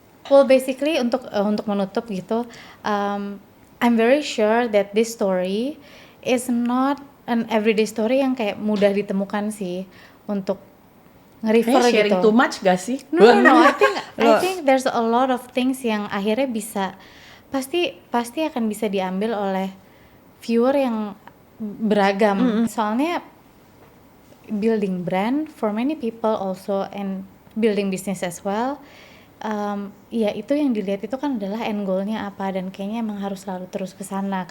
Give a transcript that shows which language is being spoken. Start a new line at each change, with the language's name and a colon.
English: Well, basically
Indonesian: untuk menutup gitu,
English: I'm very sure that this story is not an everyday story
Indonesian: yang kayak mudah ditemukan sih untuk nge-refer
English: Sharing
Indonesian: gitu.
English: too much
Indonesian: gak sih?
English: No. I think there's a lot of things
Indonesian: yang akhirnya bisa pasti akan bisa diambil oleh viewer yang beragam. Soalnya
English: building brand for many people also, and building business as well.
Indonesian: Ya itu yang dilihat itu kan adalah end goalnya apa, dan kayaknya emang harus selalu terus ke sana.